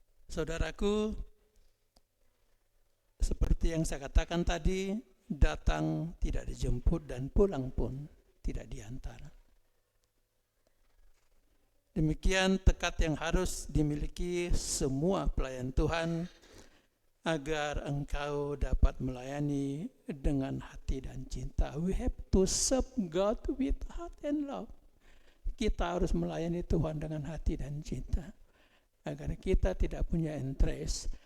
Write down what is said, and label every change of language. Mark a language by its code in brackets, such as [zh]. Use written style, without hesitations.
[id] Saudaraku, seperti yang saya katakan tadi, datang tidak dijemput dan pulang pun tidak diantar. Demikian tekad yang harus dimiliki semua pelayan Tuhan agar engkau dapat melayani dengan hati dan cinta. [en] We have to serve God with heart and love. [id] Kita harus melayani Tuhan dengan hati dan cinta, agar kita tidak punya interest,